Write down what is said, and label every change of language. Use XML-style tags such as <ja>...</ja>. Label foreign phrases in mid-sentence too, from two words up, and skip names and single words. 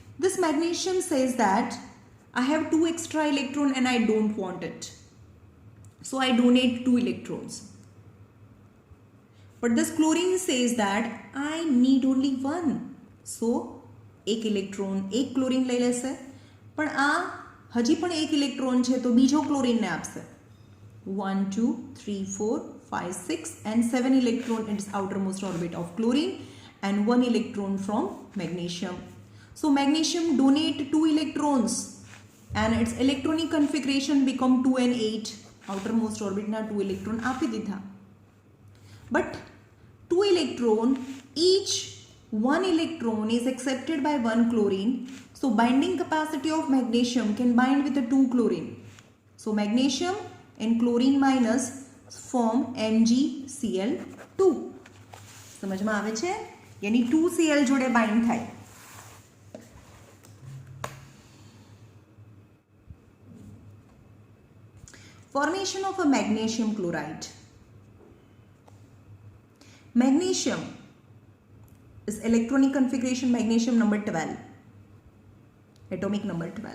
<en>This magnesium says that I have 2 extra electron and I don't want it. So I donate 2 electrons. But this chlorine says that I need only 1. So 1 electron, 1 chlorine</en> <gu>લઈ લેશે. પણ આ હજી પણ 1 electron છે તો બીજો chlorine ને આપશે.</gu> <en>1, 2, 3, 4, 5, 6 and 7 electron in its outermost orbit of chlorine and 1 electron from magnesium. So magnesium donate 2 electrons and its electronic configuration become 2 and 8. Outermost orbit</en> <gu>na 2 electron આપી દીધા.</gu> <en>But 2 electron, each 1 electron is accepted by 1 chlorine. So binding capacity of magnesium can bind with the 2 chlorine. So magnesium and chlorine minus form MgCl2.</en> <gu>સમજમાં આવે છે? यानी 2Cl જોડે bind થાય.</gu> <en>Formation of a magnesium chloride. Magnesium is electronic configuration magnesium number 12, atomic number 12.</en>